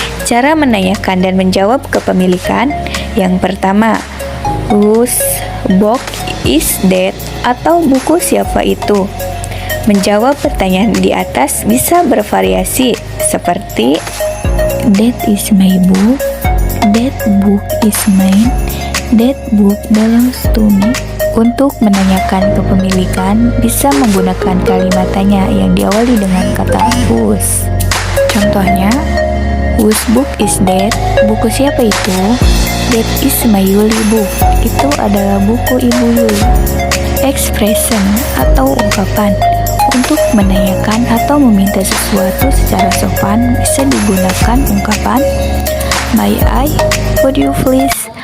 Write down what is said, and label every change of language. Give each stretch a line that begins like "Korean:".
Indonesian: Cara menanyakan dan menjawab kepemilikan. Yang pertama,
English: whose book is that?
Indonesian: Atau buku siapa itu? Menjawab pertanyaan di atas bisa bervariasi seperti
English: that is my book, that book is mine, that book belongs to me.
Indonesian: Untuk menanyakan kepemilikan bisa menggunakan kalimat tanya yang diawali dengan kata whose. Contohnya,
English: whose book is that?
Indonesian: Buku siapa itu?
English: That is my Yuli book.
Indonesian: Itu adalah buku Ibu Yuli. Expression atau ungkapan. Untuk menanyakan atau meminta sesuatu secara sopan bisa digunakan ungkapan
English: may I, would you please?